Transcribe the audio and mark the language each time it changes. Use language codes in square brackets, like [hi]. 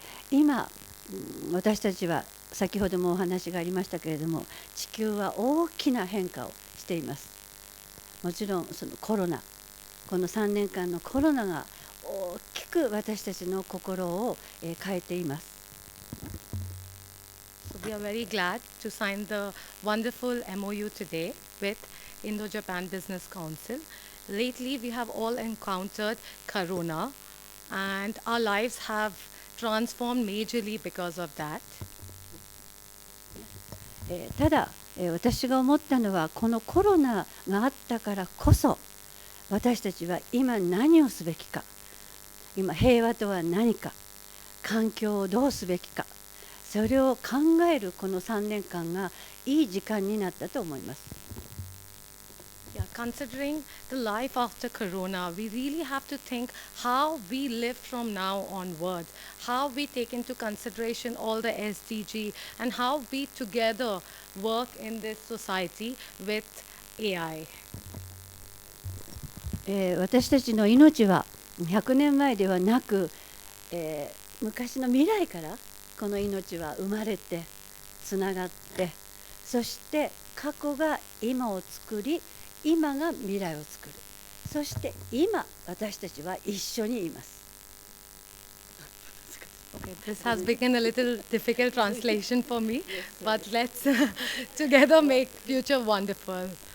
[ja] 今私たちは先ほどもお話がありましたけれども、地球は大きな変化をしています。もちろんそのコロナ、この3年間のコロナが大きく私たちの心を変えています。 [en] So we are very glad to sign the wonderful MOU today with Indo-Japan Business Council. Lately, we have all encountered Corona, and our lives have transformed majorly because of that. [ja] ただ、私が思ったのはこのコロナがあったからこそ私たちは今何をすべきか、今平和とは何か、環境をどうすべきか、それを考えるこの3年間がいい時間になったと思います。 [en] Yeah, considering the life after Corona, we really have to think how we live from now onward, how we take into consideration all the SDG, and how we together work in this society with AI. [ja] 私たちの命は100年前ではなく、昔の未来からこの命は生まれてつながって、そして過去が今を作り、今が未来を作る。そして今私たちは一緒にいます。 [en] Okay, this has become a little difficult translation for me, but let's together make future wonderful.